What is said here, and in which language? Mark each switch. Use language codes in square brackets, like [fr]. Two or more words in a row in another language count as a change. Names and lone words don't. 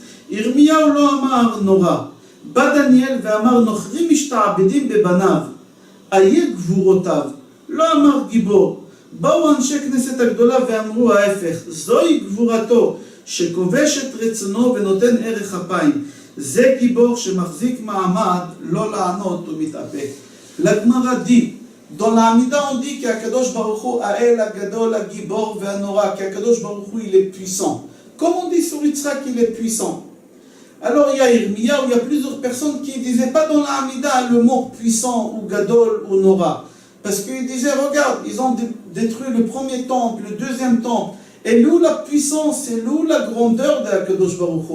[he] ירמיהו לא אמר נורא, בא דניאל ואמר נוכרים משתעבדים בבניו, איה גבורותיו, לא אמר גיבור. באו אנשי כנסת הגדולה ואמרו ההפך, זוהי גבורתו שכובש את רצונו ונותן ערך אפיים. זה גיבור שמחזיק מעמד, לא לענות ומתאפק. [fr] La Guemara dit, dans l'Amida on dit qu' [he] הקדוש ברוך הוא האל הגדול, הגיבור והנורא, [fr] qu' [he] הקדוש ברוך הוא [fr] il est puissant. Comme on dit sur Yitzhak qu'il est puissant. Alors il y a Irmiya, il y a plusieurs personnes qui ne disaient pas dans l'Amida le mot puissant ou gadol ou nora. Parce qu'ils disaient, regarde, ils ont détruit le premier temple, le deuxième temple. Et où la puissance et où la grandeur de [he] הקדוש ברוך הוא?